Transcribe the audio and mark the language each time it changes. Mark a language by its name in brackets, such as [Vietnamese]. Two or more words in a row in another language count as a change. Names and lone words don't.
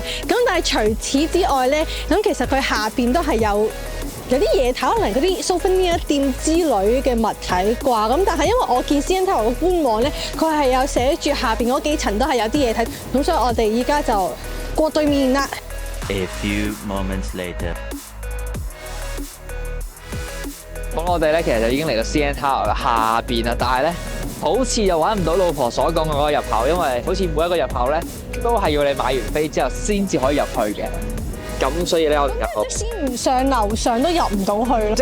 [Cantonese] 咁但係除此之外咧，咁其實佢下邊都係有啲嘢睇，可能嗰啲 souvenir 店之類嘅物體啩。咁但係因為我見 CN Tower 個官網咧，佢係有寫住下邊嗰幾層都係有啲嘢睇，咁所以我哋依家就過對面啦。 [English] A few moments later。 [Cantonese] 咁我哋咧其實就已經嚟到 CN Tower 嘅下邊啦，但係咧好似又揾唔到老婆所講嘅嗰個入口，因為好似每一個入口咧都係要你買完飛之後先至可以入去嘅。咁所以咧我哋入先唔上樓上都入唔到去咯。